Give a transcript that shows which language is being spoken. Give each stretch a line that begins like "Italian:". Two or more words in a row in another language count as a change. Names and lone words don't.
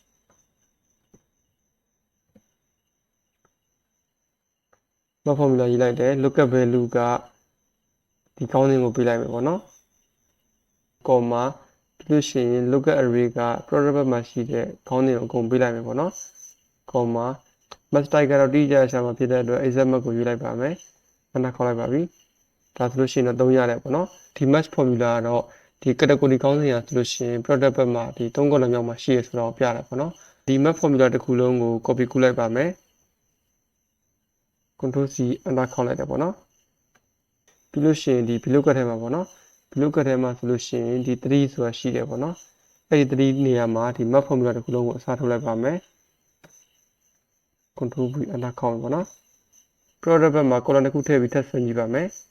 English: map formula
Burmese: ရေးလိုက်တယ်
English: lookup value
Burmese: ကဒီကောင်းစဉ်ကိုပေးလိုက်မယ်ပေါ့နော် comma ပြီးလို့ရှိရင်
English: lookup array
Burmese: က
English: product bag
Burmese: မှာရှိတဲ့ကောင်းစဉ်ကိုအကုန်ပေးလိုက်မယ်ပေါ့နော် comma
English: match type
Burmese: ကတော့တိကျရှာမှာဖြစ်တဲ့အတွက်
English: exact match
Burmese: ကိုယူလိုက်ပါမယ်။ခေါက်လိုက်ပါပြီ။ဒါဆိုလို့ရှိရင်တော့သုံးရတယ်ပေါ့နော်။ဒီ
English: match formula
Burmese: ကတော့ဒီ category ကောင်းစဉ်ရဆိုလို့ရှိရင် product ဘက်မှာဒီ3 column မြောက်မှာရှိရဆိုတော့ပြတာပေါ့နော်။ဒီ
English: match formula
Burmese: တစ်ခုလုံးကို copy ကူးလိုက်ပါမယ် ။
English: control C
Burmese: ခေါက်လိုက်တယ်ပေါ့နော်။ပြီးလို့ရှိရင်ဒီ VLOOKUP ထဲမှာပေါ့နော်။ VLOOKUP ထဲမှာဆိုလို့ရှိရင်ဒီ3ဆိုတာရှိတယ်ပေါ့နော်။အဲ့ဒီ3နေရာမှာဒီ
English: match formula
Burmese: တစ်ခုလုံးကိုအစားထိုးလိုက်ပါမယ်။
English: control V
Burmese: ခေါက်ပေါ့နော် product ဘက်မှာ column တစ်ခုထည့်ပြီးထပ်ဆွဲကြည့်ပါမယ်